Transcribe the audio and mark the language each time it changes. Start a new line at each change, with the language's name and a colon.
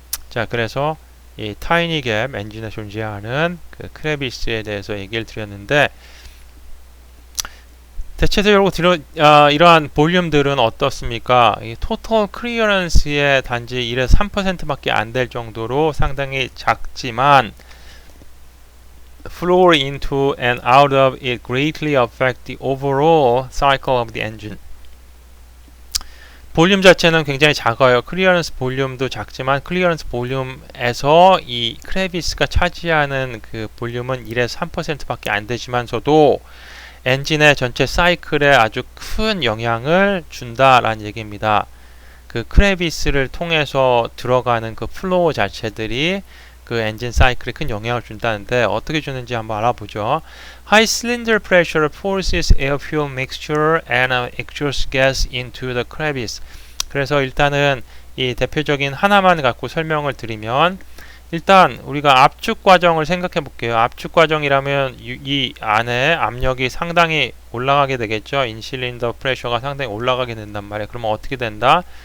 Korean: 자, 그래서 이 타이니 갭 엔진에 존재하는 그 크레비스에 대해서 얘기를 드렸는데, 대체적으로 이러한 볼륨들은 어떻습니까? 이 토탈 클리어런스의 단지 1에서 3%밖에 안 될 정도로 상당히 작지만
English: flow into and out of it greatly affect the overall cycle of the engine.
Korean: 볼륨 자체는 굉장히 작아요. 클리어런스 볼륨도 작지만 클리어런스 볼륨에서 이 크레비스가 차지하는 그 볼륨은 1에서 3%밖에 안 되지만서도 엔진의 전체 사이클에 아주 큰 영향을 준다라는 얘기입니다. 그 크레비스를 통해서 들어가는 그 플로우 자체들이 그 엔진 사이클에 큰 영향을 준다는데 어떻게 주는지 한번 알아보죠.
English: High cylinder pressure forces air fuel mixture and exhaust gas into the crevice.
Korean: 그래서 일단은 이 대표적인 하나만 갖고 설명을 드리면 일단 우리가 압축 과정을 생각해 볼게요. 압축 과정이라면 이 안에 압력이 상당히 올라가게 되겠죠. 인실린더 프레셔가 상당히 올라가게 된단 말이에요. 그러면 어떻게 된다?